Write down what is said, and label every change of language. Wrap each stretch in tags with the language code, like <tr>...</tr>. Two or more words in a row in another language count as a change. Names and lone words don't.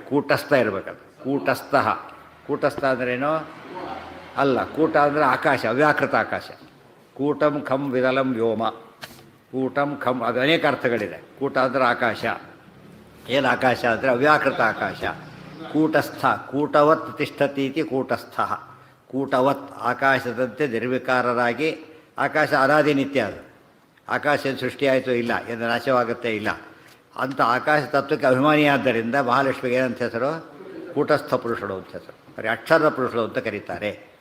<kn>ಕೂಟಸ್ಥ ಇರಬೇಕದು. ಕೂಟಸ್ಥ ಅಂದ್ರೇನು? ಅಲ್ಲ, ಕೂಟ ಅಂದರೆ ಆಕಾಶ, ಅವ್ಯಾಕೃತ ಆಕಾಶ.</kn> <sa>ಕೂಟಂ ಖಂ ವಿರಲಂ ವ್ಯೋಮ. ಕೂಟಂ ಖಂ,</sa> <kn>ಅದು ಅನೇಕ ಅರ್ಥಗಳಿದೆ. ಕೂಟ ಅಂದರೆ ಆಕಾಶ. ಏನು ಆಕಾಶ ಅಂದರೆ ಅವ್ಯಾಕೃತ ಆಕಾಶ.</kn> <sa>ಕೂಟಸ್ಥ, ಕೂಟವತ್ ತಿಷ್ಠತಿ ಇತಿ ಕೂಟಸ್ಥ.</sa> <kn>ಕೂಟವತ್, ಆಕಾಶದಂತೆ ನಿರ್ವಿಕಾರರಾಗಿ. ಆಕಾಶ ಅನಾದಿ ನಿತ್ಯ. ಅದು ಆಕಾಶ ಸೃಷ್ಟಿಯಾಯಿತು ಇಲ್ಲ, ಎಂದು ನಾಶವಾಗುತ್ತೆ ಇಲ್ಲ. ಅಂಥ ಆಕಾಶ ತತ್ವಕ್ಕೆ ಅಭಿಮಾನಿಯಾದ್ದರಿಂದ ಮಹಾಲಕ್ಷ್ಮಿಗೆ ಏನಂತ ಹೆಸರು? ಕೂಟಸ್ಥ ಪುರುಷರು ಅಂತ ಹೆಸರು. ಬರೀ ಅಕ್ಷರ ಪುರುಷರು ಅಂತ ಕರೀತಾರೆ.</kn>